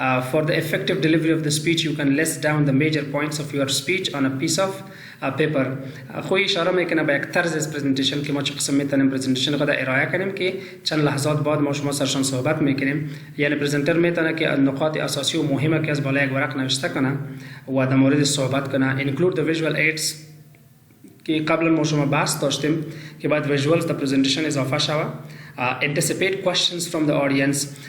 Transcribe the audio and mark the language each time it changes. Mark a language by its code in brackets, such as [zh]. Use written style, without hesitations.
[en] For the effective delivery of the speech, you can list down the major points of your speech on a piece of paper. [fa] خوی اشاره میکنه به یک طرز از پرزنتیشن که ما چه قسم میتونیم پرزنتیشن خود ارائه کنیم که چند لحظات بعد ما شما سرشان صحبت میکنیم. یعنی پرزنتر میتونه که نقاط اساسی و مهمه که از بالای یک ورق نوشته کنه و در مورد صحبت کنه. [en] Include the visual aids [fa] که قبلا ما شما بحث داشتیم که باید ویژوالز در پرزنتیشن اضافه شود. [en] anticipate questions from the audience.